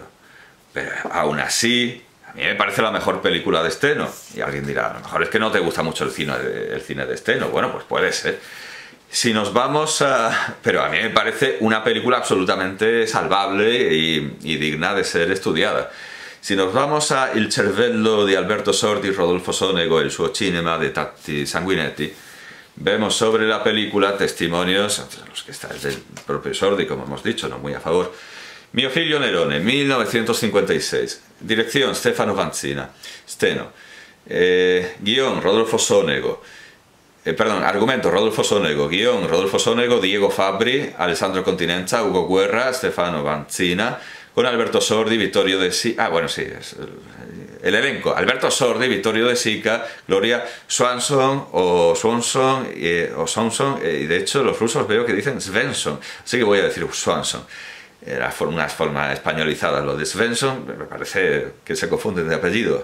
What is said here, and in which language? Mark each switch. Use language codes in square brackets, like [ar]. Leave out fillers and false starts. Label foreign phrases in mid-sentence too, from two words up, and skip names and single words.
[es] Pero aún así, a mí me parece la mejor película de Steno. Y alguien dirá, a lo mejor es que no te gusta mucho el cine de Steno. Bueno, pues puede ser. Si nos vamos a... Pero a mí me parece una película absolutamente salvable y digna de ser estudiada. Si nos vamos a Il cervello di Alberto Sordi, Rodolfo Sonego, el suo cinema de Tatti Sanguinetti, vemos sobre la película testimonios, entre los que está el del propio Sordi, como hemos dicho, no muy a favor. Mio figlio Nerone, 1956. Dirección Stefano Vanzina. Steno. Guión Rodolfo Sonego. Argumento Rodolfo Sonego, guión Rodolfo Sonego, Diego Fabbri, Alessandro Continenza, Hugo Guerra, Stefano Vanzina, con Alberto Sordi, Vittorio De Sica... Ah, bueno, sí, es el elenco. Alberto Sordi, Vittorio De Sica, Gloria Swanson o Swanson o Swanson, y de hecho los rusos veo que dicen Svensson, así que voy a decir Swanson. Era una forma españolizada lo de Svensson, me parece que se confunden de apellido.